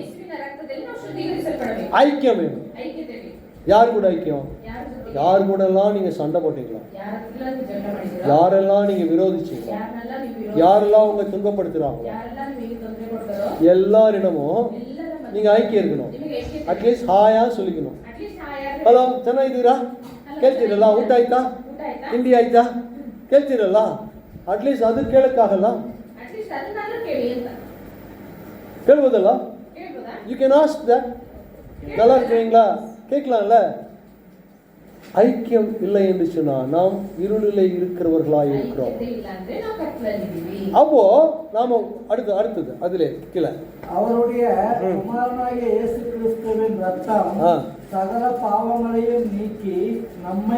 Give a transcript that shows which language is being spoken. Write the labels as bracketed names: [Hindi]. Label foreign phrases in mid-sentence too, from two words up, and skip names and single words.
[Tamil] ஐக்கியம் வேணும். யார் கூட ஐக்கியம்? யார் கூட எல்லாம் நீங்க சண்டை போட்டீங்களா? யாரெல்லாம் நீங்க விரோதிச்சீங்களா? யாரெல்லாம் உங்க துன்பப்படுத்துறாங்களோ எல்லாரிடமும் நீங்க ஐக்கியம் இருக்கணும். [Kannada] ಅಟ್ಲೀಸ್ಟ್ ಹಾಯಾ ಸುಲಿಗಿನು. ಹಲೋ, ಚೆನ್ನಾಗಿದ್ದೀರಾ? ಕೇಳ್ತೀರಲ್ಲ? ಊಟ ಆಯ್ತಾ? ತಿಂಡಿ ಆಯ್ತಾ? ಕೇಳ್ತೀರಲ್ಲ? ಅಟ್ಲೀಸ್ಟ್ ಅದು ಕೇಳಕ್ಕಾಗಲ್ಲ? ಕೇಳ್ಬೋದಲ್ಲ? [English] you can ask that. [Tamil] நல்லா இருக்கீங்களா கேட்கலாம்ல? ஐக்கியம் இல்லை என்று சொன்னா நாம் இருளிலே இருக்கிறவர்களாய் இருக்கிறோம். அப்போ நாம அடுத்தது அதுல கீழே அவருடைய குமாரனாகிய இயேசு கிறிஸ்துவின் ரத்தம் சகல பாவங்களையும் நீக்கி நம்மை